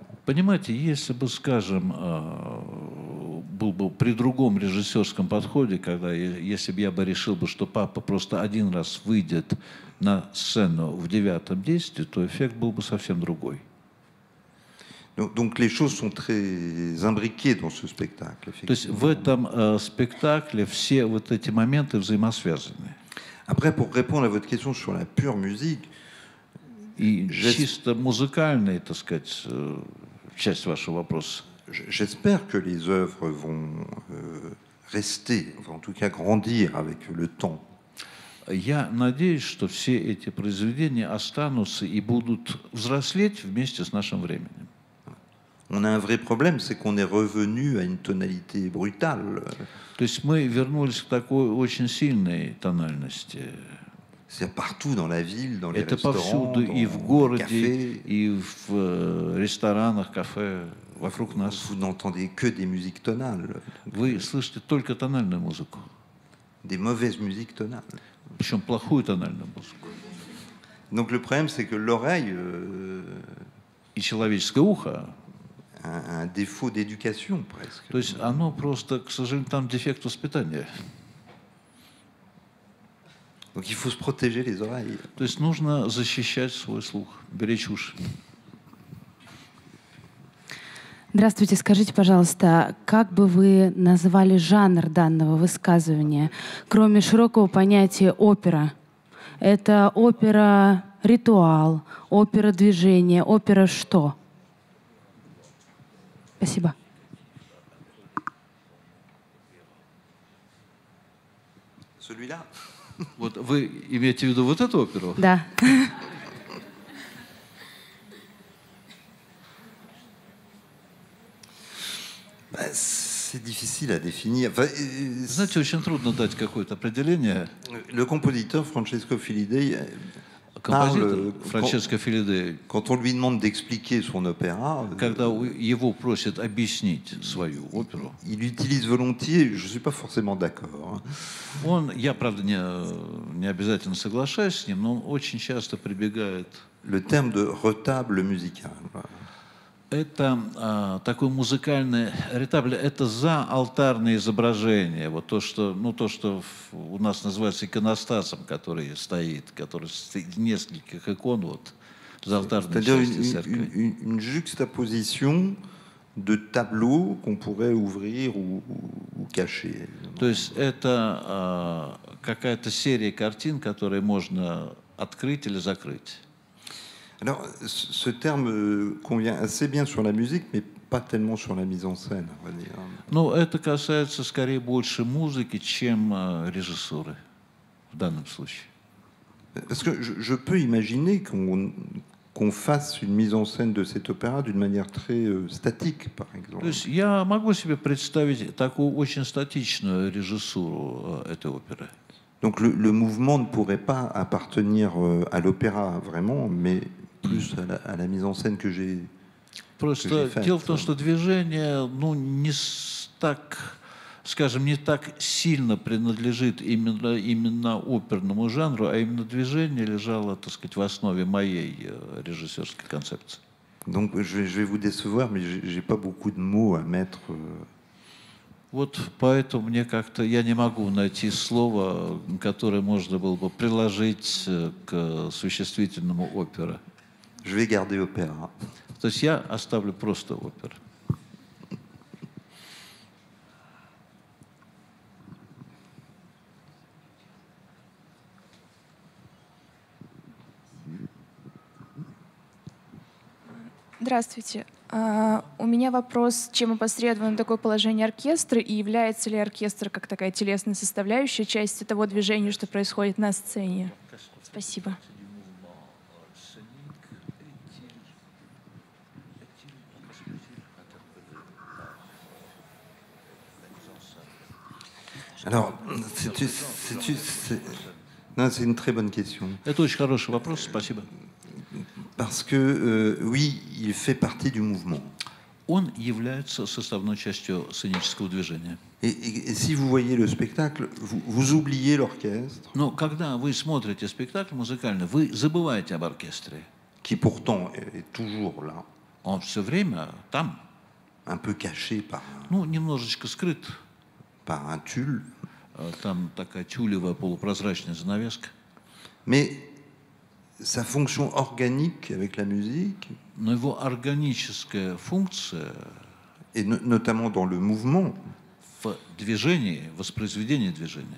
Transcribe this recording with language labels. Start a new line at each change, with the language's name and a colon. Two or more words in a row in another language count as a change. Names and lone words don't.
Russian: Понимаете, если бы, скажем, был бы при другом режиссерском подходе, если бы я решил бы, что папа просто один раз выйдет на сцену в 9-м действии, то эффект был бы совсем другой.
French: Donc les choses sont très imbriquées dans ce spectacle.
Russian: То есть в этом спектакле все вот эти моменты взаимосвязаны.
French: Après, pour répondre à votre question sur la pure musique,
Russian: и чисто музыкальная, так сказать, часть вашего вопроса.
French: J'espère que les œuvres vont rester, enfin, en tout cas grandir avec le temps.
Russian: Я надеюсь, что все эти произведения останутся и будут взрослеть вместе с нашим временем.
French: On a un vrai problème, c'est qu'on est revenu à une tonalité brutale.
Russian: То есть мы вернулись к такой очень сильной тональности.
French: C'est partout dans la ville, dans les
Russian: Это
French: restaurants,
Russian: повсюду,
French: dans
Russian: и в
French: les
Russian: городе,
French: cafés.
Russian: и в ресторанах, кафе, вокруг нас.
French: Vous n'entendez que des musiques tonales.
Russian: Вы слышите только тональную музыку.
French: Des mauvaises musiques tonales.
Russian: Причем плохую тональную музыку.
French: Donc le problème, c'est que l'oreille...
Russian: И человеческое ухо.
French: Un défaut d'éducation, presque.
Russian: То есть оно просто, к сожалению, там дефект воспитания.
French: Donc il faut se protéger les oreilles.
Russian: То есть нужно защищать свой слух, беречь уши. Здравствуйте, скажите, пожалуйста, как бы вы назвали жанр данного высказывания, кроме широкого понятия опера? Это опера-ритуал, опера-движение, опера что? Спасибо.
French: Celui-là?
Russian: Вот вы имеете в виду вот эту оперу? Да.
French: C'est difficile à définir. Enfin,
Russian: знаете, очень трудно дать какое-то определение.
French: Le compositeur Francesco Filidei
Russian: Композитор Франческо Филидей,
French: quand on lui demande d'expliquer son opéra,
Russian: когда его просят объяснить свою оперу,
French: il utilise volontiers, je ne suis pas forcément d'accord.
Russian: Я, правда, не обязательно соглашаюсь с ним, но он очень часто прибегает.
French: Le terme de retable musical.
Russian: Это такое музыкальное ретабле, это за алтарное изображение, вот то, что у нас называется иконостасом, который стоит нескольких икон вот за алтарной части церкви.
French: Une juxtaposition de tableaux qu'on pourrait ouvrir ou cacher.
Russian: То есть это какая-то серия картин, которые можно открыть или закрыть.
French: Alors, ce terme convient assez bien sur la musique, mais pas tellement sur la mise en scène, on va dire.
Russian: Ну, это касается скорее больше музыки, чем режиссуры в данном случае.
French: Parce que je peux imaginer qu'on fasse une mise en scène de cet opéra d'une manière très statique, par exemple.
Russian: То есть я могу себе представить такую очень статичную режиссуру этой оперы.
French: Donc le mouvement ne pourrait pas appartenir à l'opéra vraiment, mais plus à la mise en scène que j'ai
Russian: Просто дело в том, что движение, ну, не так, скажем, не так сильно принадлежит именно оперному жанру, а именно движение лежало, так сказать, в основе моей режиссерской концепции.
French: Donc je vais vous décevoir, mais j'ai pas beaucoup de mots à mettre.
Russian: Вот поэтому мне как-то я не могу найти слово, которое можно было бы приложить к существительному опера.
French: Je vais garder opéra.
Russian: То есть я оставлю просто опера. Здравствуйте. У меня вопрос, чем опосредовано такое положение оркестра, и является ли оркестр как такая телесная составляющая, часть того движения, что происходит на сцене? Спасибо.
French: Alors, c'est une très bonne question.
Russian: Это очень хороший вопрос, спасибо.
French: Parce que, oui, il fait partie du mouvement.
Russian: Он является составной частью сценического движения.
French: Et si vous voyez le spectacle, vous oubliez l'orchestre.
Russian: Но когда вы смотрите спектакль музыкальный, вы забываете об оркестре.
French: Qui pourtant est toujours là.
Russian: Он все время там.
French: Un peu caché par.
Russian: Ну, немножечко скрыт.
French: Par un tulle.
Russian: Там такая тюлевая полупрозрачная занавеска.
French: Mais sa fonction organique avec la musique.
Russian: Но его органическая функция,
French: et notamment dans le mouvement,
Russian: в движении, воспроизведении движения,